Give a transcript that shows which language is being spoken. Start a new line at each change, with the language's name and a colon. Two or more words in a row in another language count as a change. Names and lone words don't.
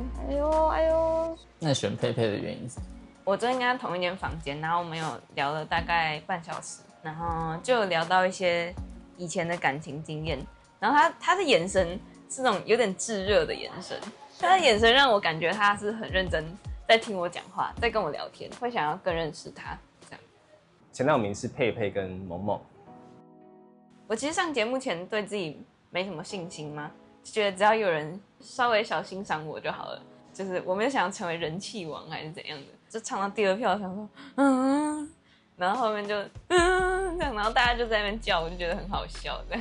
Chinese: 哎呦哎呦！那選佩佩的原因是？我昨天跟他同一間房間，然後我們有聊了大概半小時，然後就有聊到一些以前的感情經驗，然後他的眼神是那種有點炙熱的眼神，他的眼神讓我感覺他是很認真在聽我講話，在跟我聊天，會想要更認識他這樣。前2名是佩佩跟萌萌。我其實上節目前對自己沒什麼信心嘛，就覺得只要有人稍微小欣賞我就好了，就是我沒有想要成為人氣王還是怎樣的，就唱到第2票想說然後後面就這樣，然後大家就在那邊叫，我就覺得很好笑這樣。